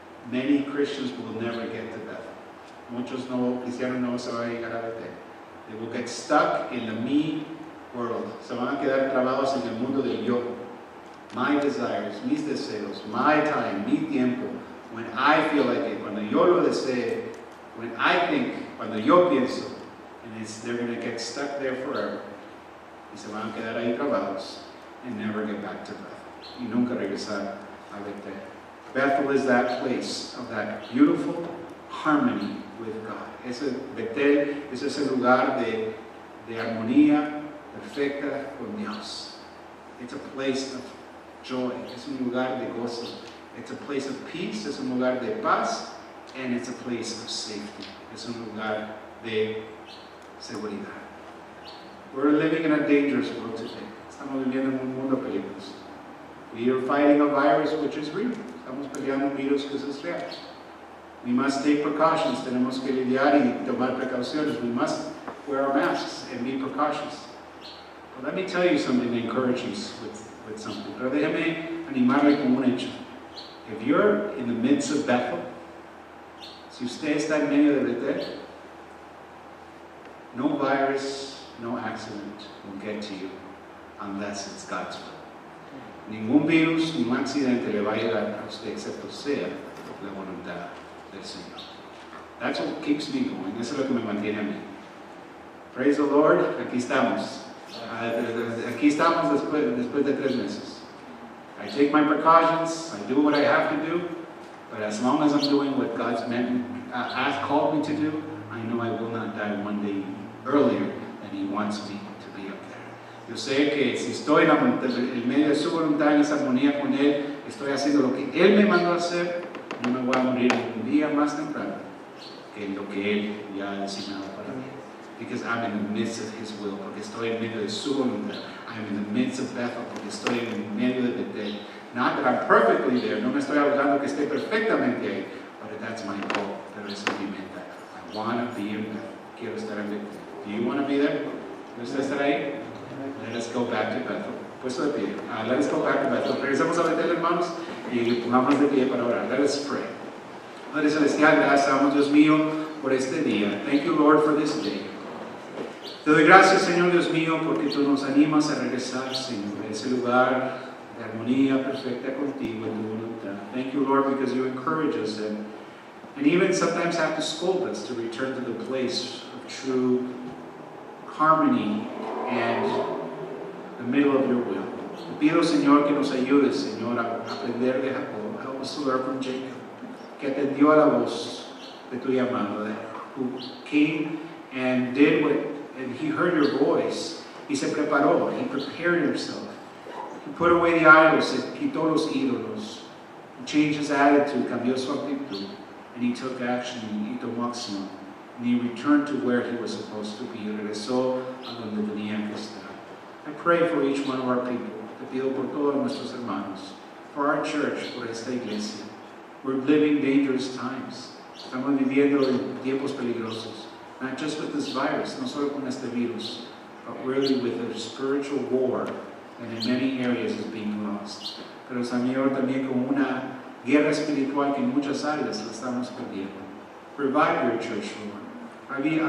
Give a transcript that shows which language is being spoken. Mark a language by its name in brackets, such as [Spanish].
[English] Many Christians will never get to Bethel. [Spanish] Muchos cristianos no se van a llegar a Betel. [English] They will get stuck in the me world. [Spanish] Se van a quedar trabados en el mundo del yo. [English] My desires, [Spanish] mis deseos, [English] my time, [Spanish] mi tiempo. [English] When I feel like it, [Spanish] cuando yo lo desee, [English] when I think, [Spanish] cuando yo pienso, [English] and they're going to get stuck there forever. [Spanish] Y se van a quedar ahí trabados [English] and never get back to Bethel. [Spanish] Y nunca regresar a Betel. [English] Bethel is that place of that beautiful harmony with God. [Spanish] Betel es ese lugar de armonía perfecta con Dios. [English] It's a place of joy. [Spanish] Es un lugar de gozo. [English] It's a place of peace. [Spanish] Es un lugar de paz. [English] And it's a place of safety. [Spanish] Es un lugar de seguridad. [English] We're living in a dangerous world today. [Spanish] Estamos viviendo en un mundo peligroso. [English] We are fighting a virus which is real. [Spanish] Estamos peleando un virus que es real. [English] We must take precautions. [Spanish] Tenemos que lidiar y tomar precauciones. [English] We must wear our masks and be precautious. But let me tell you something to encourage you with something. [Spanish] Pero déjame animarle con un hecho. [English] If you're in the midst of Bethel, [Spanish] si usted está en medio de Betel, [English] no virus, no accident will get to you unless it's God's will. [Spanish] Ningún virus, ningún accidente le va a llegar a usted excepto sea la voluntad del Señor. [English] That's what keeps me going. [Spanish] Eso es lo que me mantiene a mí. [English] Praise the Lord. [Spanish] Aquí estamos. Aquí estamos después de 3 meses. [English] I take my precautions. I do what I have to do. But as long as I'm doing what God's has called me to do, I know I will not die one day earlier than He wants me to be up there. [Spanish] Yo sé que si estoy en medio de su voluntad, en esa armonía con Él, estoy haciendo lo que Él me mandó a hacer, no me voy a morir un día más temprano que lo que Él ya ha designado para mí. [English] Because I'm in the midst of His will, [Spanish] porque estoy en medio de su voluntad. [English] I'm in the midst of Bethel, [Spanish] porque estoy en medio de Betel. [English] Not that I'm perfectly there, [Spanish] no me estoy hablando que esté perfectamente ahí, [English] but that's my goal, [Spanish] pero esa es mi meta. [English] I want to be in Bethel. [Spanish] Quiero estar en Betel. [English] Do you want to be there? [Spanish] ¿Quieres estar ahí? [English] Let us go back to Bethel. [Spanish] Puesto de pie. [English] Let us go back to Bethel. [Spanish] Regresamos a Betel, hermanos, y pongamos de pie para orar. [English] Let us pray. [Spanish] Padre Celestial, gracias, damos, Dios mío, por este día. [English] Thank you, Lord, for this day. [Spanish] Te doy gracias, Señor Dios mío, porque tú nos animas a regresar, Señor, a ese lugar de armonía perfecta contigo en tu voluntad. [English] Thank you, Lord, because you encourage us and even sometimes have to scold us to return to the place of true harmony and the middle of your will. [Spanish] Te pido, Señor, que nos ayudes, Señor, a aprender de Jacob. [English] Help us to learn from Jacob, [Spanish] que atendió a la voz de tu llamado, [English] who came and did what, and he heard your voice. [Spanish] Y se preparó, [English] he prepared himself. He put away the idols, [Spanish] quitó los ídolos. [English] He changed his attitude, [Spanish] cambió su actitud. [English] And he took action, [Spanish] y tomó acción. [English] And he returned to where he was supposed to be. [Spanish] Regresó a donde tenía que estar. [English] I pray for each one of our people. [Spanish] Te pido por todos nuestros hermanos. [English] For our church, [Spanish] por esta iglesia. [English] We're living dangerous times. [Spanish] Estamos viviendo en tiempos peligrosos. [English] Not just with this virus, [Spanish] no solo con este virus, [English] but really with a spiritual war that in many areas is being lost. [Spanish] Pero, Señor, también con una guerra espiritual que en muchas áreas la estamos perdiendo. [English] Revive your church, Lord.